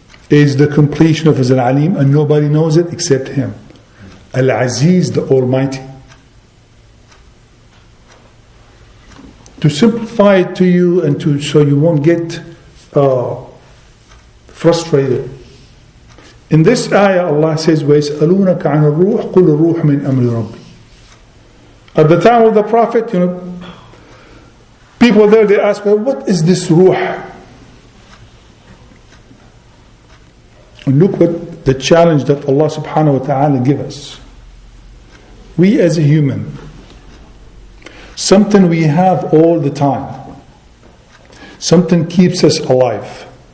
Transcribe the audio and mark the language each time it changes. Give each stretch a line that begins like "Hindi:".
English: Is the completion of His Al-Alim, and nobody knows it except Him. Al-Aziz, the Almighty. To simplify it to you and so you won't get frustrated. In this ayah, Allah says,
Arabic: وَيَسْأَلُونَكَ عَنِ الرُّوحِ قُلُ الرُّوحُ مِنْ أَمْرِ رَبِّي.
English: At the time of the Prophet, people there, they ask, well, what is this ruh? And look what the challenge that Allah subhanahu wa ta'ala give us. We as a human, something we have all the time, something keeps us alive.